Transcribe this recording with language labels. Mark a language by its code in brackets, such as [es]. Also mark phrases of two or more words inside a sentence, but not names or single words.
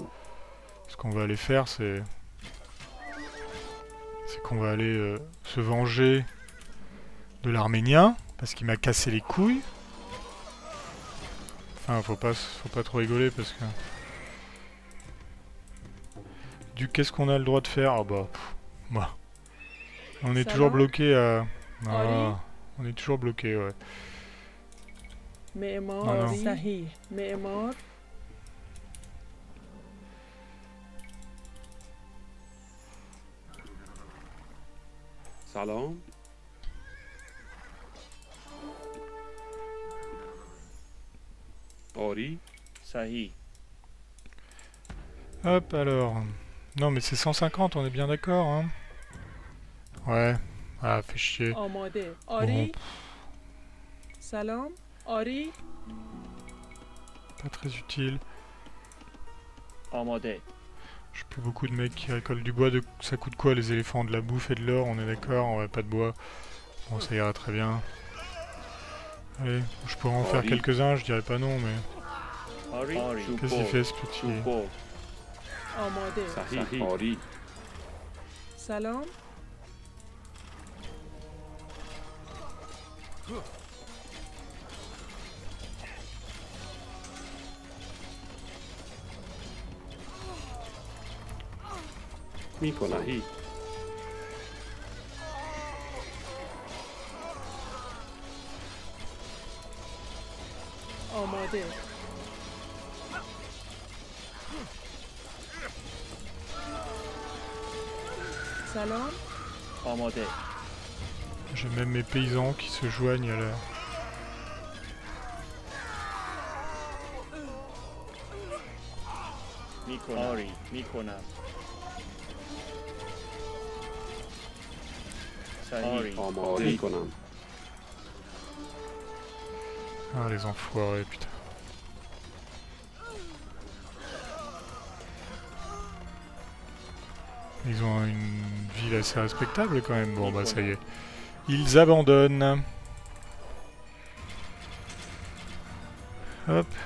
[fr] ce qu'on va aller faire, c'est qu'on va aller se venger de l'Arménien, parce qu'il m'a cassé les couilles. Enfin, faut pas trop rigoler, parce que... Qu'est-ce qu'on a le droit de faire? Ah bah... Bah. On est Ça toujours va bloqué à... Henri Ah, on est toujours bloqué, ouais. معمار non. [fa] صحیح معمار سلام آری صحیح [fr] Hop, alors... Non, mais c'est 150, on est bien d'accord, hein? Ouais. Ah, fait chier. [fa] آماده آری سلام آری [fr] Pas très utile. آماده J'ai plus beaucoup de mecs qui récoltent du bois. Ça coûte quoi les éléphants? De la bouffe et de l'or, on est d'accord? Ouais, pas de bois. Bon, ça ira très bien. Allez, je pourrais en faire quelques-uns, je dirais pas non, mais... آری Qu'est-ce qu'il fait ce petit... [fa] شوپو آماده صحیح آری سلام میکنم صحیح آماده سلام آماده [fr] J'ai même mes paysans qui se joignent à la... [fa] میکنم آری میکنم صحیح آماده کنم. [fr] Ah, les enfoirés, putain. Ils ont une ville assez respectable quand même. Bon bah ça y est. Ils abandonnent. Hop.